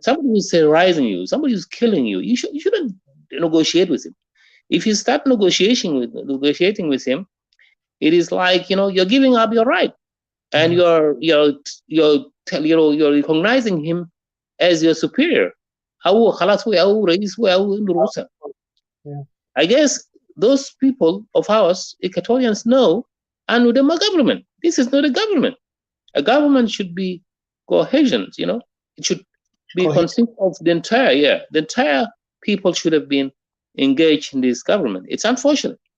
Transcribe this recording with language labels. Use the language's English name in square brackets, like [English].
[English] Somebody who's terrorizing you, somebody who's killing you, you shouldn't negotiate with him. If you start negotiating with him, it is like you're giving up your right, and you're recognizing him as your superior. [Arabic] أو خلاص هو أو رئيس هو أو عنده رؤسة. [English] I guess those people of ours, Equatorians, know, and with the government. This is not a government. A government should be cohesion, you know. It should be consist of the entire people should have been engaged in this government. It's unfortunate.